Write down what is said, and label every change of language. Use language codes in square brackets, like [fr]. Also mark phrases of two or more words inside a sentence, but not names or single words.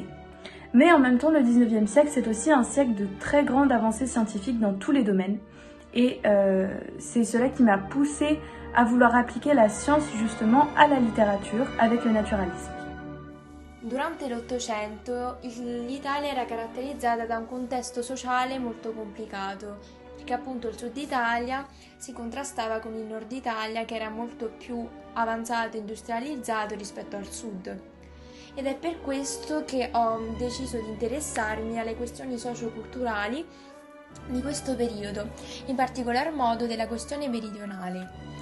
[fr] Mais en même temps, le 19e siècle, c'est aussi un siècle de très grande avancée scientifique dans tous les domaines. Et c'est cela qui m'a poussée à vouloir appliquer la science justement à la littérature avec le naturalisme. [it] Durante l'Ottocento l'Italia era caratterizzata da un contesto sociale molto complicato, perché appunto il Sud Italia si contrastava con il Nord Italia che era molto più avanzato e industrializzato rispetto al Sud. Ed è per questo che ho deciso di interessarmi alle questioni socioculturali di questo periodo, in particolar modo della questione meridionale.